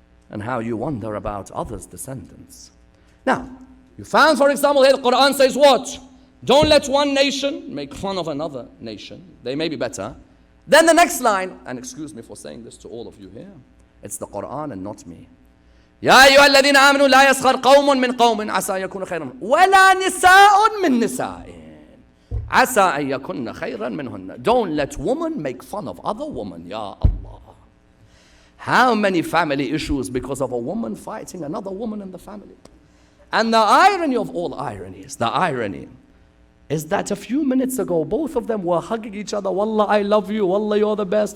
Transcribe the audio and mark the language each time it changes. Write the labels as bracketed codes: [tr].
[en] And how you wonder about others' descendants. Now, you found, for example, here the Quran says what? Don't let one nation make fun of another nation. They may be better. Then the next line, and excuse me for saying this to all of you here, it's the Quran and not me. [ar] يا أيها الذين آمنوا لا يسخر قوم من قوم عسى أن يكونوا خيرا ولا نساء من نساء عسى أن يكون خيرا منهن. [en] Don't let women make fun of other women. Ya Allah. How many family issues because of a woman fighting another woman in the family? And the irony of all ironies, the irony is that a few minutes ago, both of them were hugging each other. Wallah, I love you. Wallah, you're the best.